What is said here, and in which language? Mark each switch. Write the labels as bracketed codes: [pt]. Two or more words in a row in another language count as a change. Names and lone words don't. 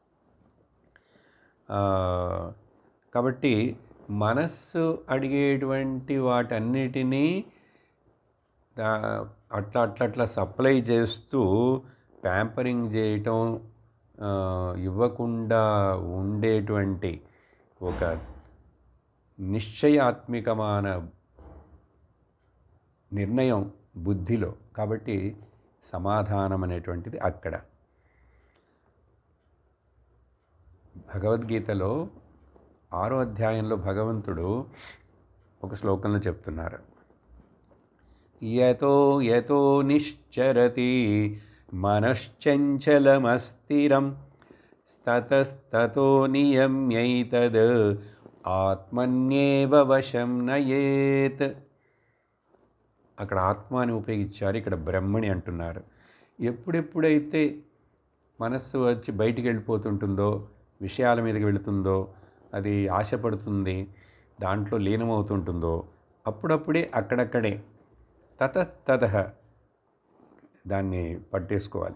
[te] కాబట్టి మనస్సు అడిగేటువంటి వాటన్నిటినీ అట్లా సప్లై చేస్తూ ప్యాంపరింగ్ చేయటం, ఇవ్వకుండా ఉండేటువంటి ఒక నిశ్చయాత్మికమైన నిర్ణయం బుద్ధిలో. కాబట్టి సమాధానం అనేటువంటిది అక్కడ. భగవద్గీతలో 6వ అధ్యాయంలో భగవంతుడు ఒక శ్లోకంలో చెప్తున్నారు, [sa] యతో యతో నిశ్చరతి మనశ్చంచలమస్థిరం తతస్తతో నియమ్యైతద్ ఆత్మన్యేవ వశం నయేత్. [te] అక్కడ ఆత్మ అని ఉపయోగించారు, ఇక్కడ బ్రహ్మణి అంటున్నారు. ఎప్పుడెప్పుడైతే మనస్సు వచ్చి బయటికి వెళ్ళిపోతుంటుందో, విషయాల మీదకి వెళుతుందో, అది ఆశపడుతుంది, దాంట్లో లీనమవుతుంటుందో, అప్పుడప్పుడే అక్కడక్కడే తత దాన్ని పట్టేసుకోవాలి.